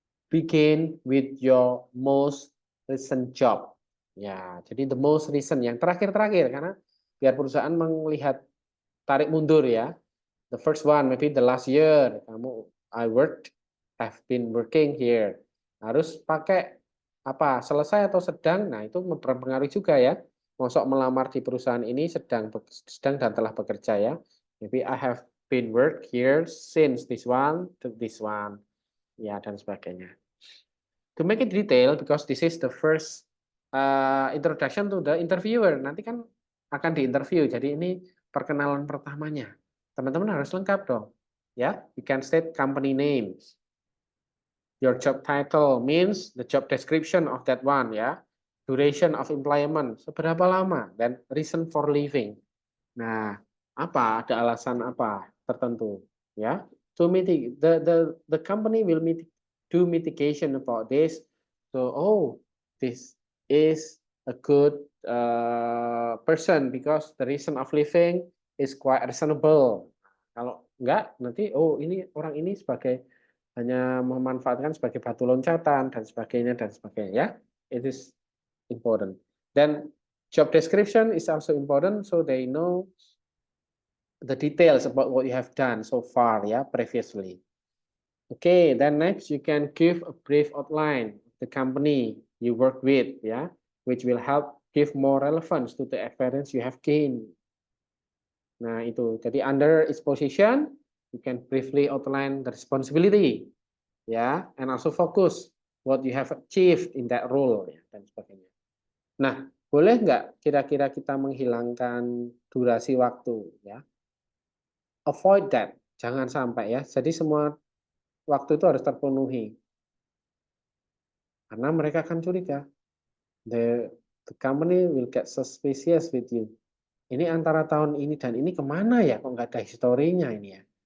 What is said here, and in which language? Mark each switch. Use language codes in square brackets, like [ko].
[en] Begin with your most recent job. [id] Ya, jadi [en] the most recent [id] yang terakhir-terakhir karena biar perusahaan melihat tarik mundur ya. [en] The first one maybe the last year [id] kamu [en] I've been working here. [id] Harus pakai apa? Selesai atau sedang. Nah, itu berpengaruh juga ya. Masuk melamar di perusahaan ini sedang dan telah bekerja ya. [en] Maybe I have been work here since this one to this one. [id] Ya, dan sebagainya. [en] To make it detail, because this is the first introduction to the interviewer. [id] Nanti kan akan diinterview, jadi ini perkenalan pertamanya. Teman-teman harus lengkap dong. Ya, [en] you can state company names. Your job title means the job description of that one, ya. Duration of employment, [id] seberapa lama, dan [en] reason for leaving. [id] Nah, apa? Ada alasan apa tertentu, ya? [en] To mitigate, the company will do mitigation about this. So, oh, this is a good person because the reason of living is quite reasonable. [id] Kalau enggak, nanti oh ini orang ini sebagai hanya memanfaatkan sebagai batu loncatan dan sebagainya ya. [en] It is important. Then job description is also important so they know the details about what you have done so far ya previously. Okay, then next you can give a brief outline of the company you work with ya, which will help give more relevance to the experience you have gained. [id] Nah, itu. Jadi [en] under its position you can briefly outline the responsibility ya, and also focus what you have achieved in that role ya, [id] dan sebagainya. Nah, boleh nggak kira-kira kita menghilangkan durasi waktu ya? [en] Avoid that, [id] jangan sampai ya. Jadi semua waktu itu harus terpenuhi. Karena mereka akan curiga. [en] The company will get suspicious with you. [id] Ini antara tahun ini dan ini kemana ya? Kok nggak ada historinya ini ya?